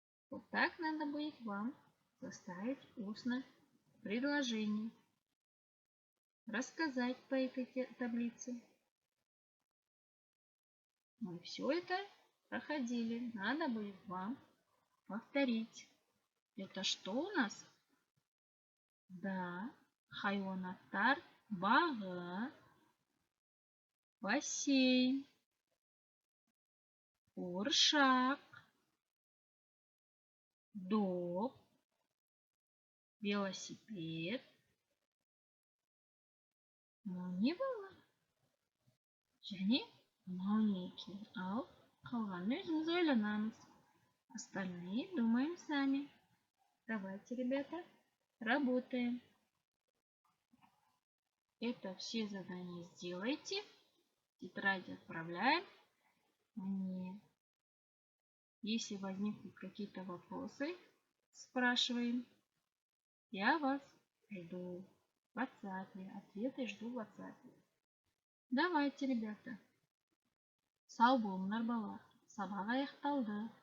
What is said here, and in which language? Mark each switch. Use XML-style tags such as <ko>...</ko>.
<ru>Вот так надо будет вам составить устно предложение. Рассказать по этой таблице. Мы все это проходили. Надо будет вам повторить. Это что у нас?</ru> <kk>Да, хайуанаттар бағы, бассейн, қуыршақ, доп, велосипед.</kk> <ru>Не было?</ru> <kk>Және маунеки. Ал қалғанын өзіміз ойланамыз.</kk> <ru>Остальные думаем сами. Давайте, ребята, работаем. Это все задания сделайте. Тетрадь отправляем мне. Если возникнут какие-то вопросы, спрашиваем. Я вас жду в WhatsApp. Ответы жду в WhatsApp. Давайте, ребята.</ru> <kk>Сау болыңдар балалар. Сабақ аяқталды.</kk>